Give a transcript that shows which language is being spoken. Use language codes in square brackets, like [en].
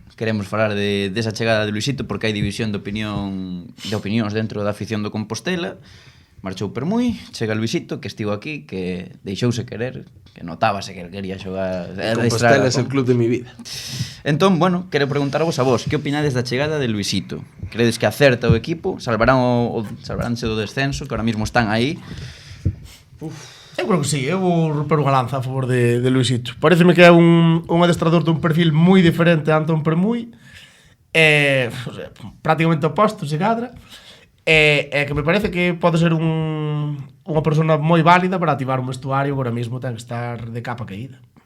[gl] Queremos falar desa chegada de Luisito porque hai división de opinións dentro da afición do Compostela. Marchou Permui, chega Luisito, que estivo aquí, que deixouse querer, que notábase que quería xogar. [es] Compostela es el club de mi vida. [gl] Entón, bueno, quero preguntarvos a vos, que opinades da chegada de Luisito? Credes que acerta o equipo? Salvaránse do descenso, que ahora mismo están aí? Eu creo que sí, eu vou romper unha lanza a favor de Luisito. Pareceme que é un adestrador dun perfil moi diferente a Antón Permui, o sea, prácticamente oposto, se cadra, e que me parece que pode ser unha persona moi válida para activar un vestuario que ahora mismo ten que estar de capa caída.